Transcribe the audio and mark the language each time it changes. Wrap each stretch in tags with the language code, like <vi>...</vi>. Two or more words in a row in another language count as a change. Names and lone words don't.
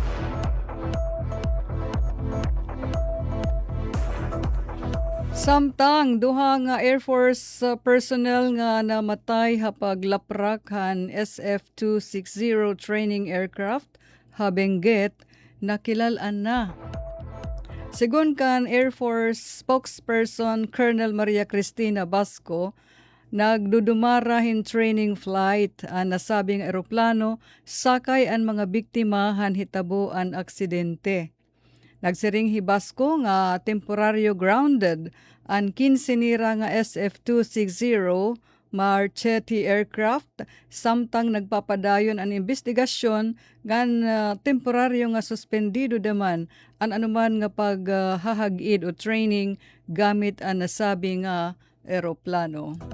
<war>Samtang duha nga</war> <en>Air Force personnel</en> <war>nga namatay hapag laprak han SF-260</war> <en>training aircraft</en> <war>ha Benguet nakilalan na. Sigon kan</war> <en>Air Force spokesperson</en> <war>Colonel Maria Cristina Basco, nagdudumarahin</war> <en>training flight</en> <war>ang nasabing eroplano sakay ang mga biktima han hitabo ang aksidente. Nagsiring Basco nga temporaryo grounded ang 15 nira nga SF-260 Marchetti aircraft samtang nagpapadayon ang investigasyon ngan temporaryo nga suspendido daman ang anuman nga paghahag-id o training gamit ang nasabi nga eroplano.</war>